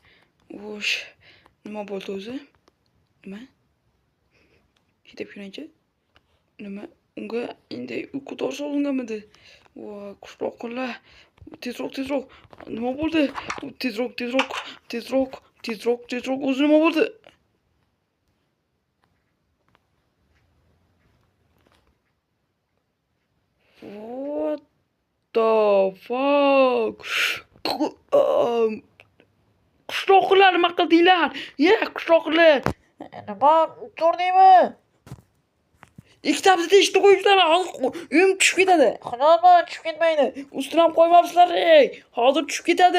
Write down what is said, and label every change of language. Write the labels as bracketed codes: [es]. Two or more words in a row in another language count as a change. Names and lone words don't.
[uz] Nima bo'ldi o'zi? Nima? Ketib yuraychi. Nima? Unga endi uyqu dori solinganmidi? Voy, qishloqlar. Tezroq. Nima bo'ldi? Tezroq. O'zi nima bo'ldi? [en] What the fuck? [uz] Qishloqlar nima qildinglar? Qishloqlar. Nima turdingmi? Ikkitamizni eshitib qo'yibsizlar. Hozir uyim tushib ketadi. Xudoman tushib ketmaydi. Ustidan qo'ymabsizlar. Hozir tushib ketadi.